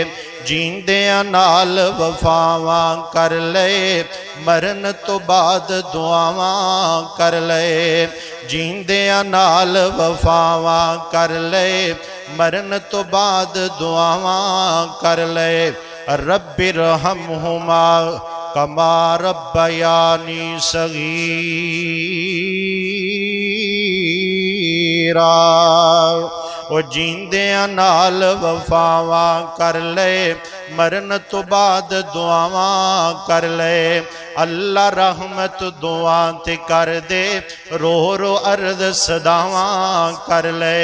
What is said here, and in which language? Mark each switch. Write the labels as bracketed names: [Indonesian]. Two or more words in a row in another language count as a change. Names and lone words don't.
[Punjabi] جیوندیاں نال وفاواں کر لے، مرن تو بعد دعاواں کر لے. جیوندیاں نال وفاواں کر لے، مرن تو بعد دعاواں کر لے. [Arabic] رب ارحمهما كما ربياني صغيرا. [Punjabi] او جیوندیاں نال وفاواں کر لے، مرن تو بعد دعاواں کر لے. اللہ رحمت دعا تے کر دے، رو رو عرض صداواں کر لے.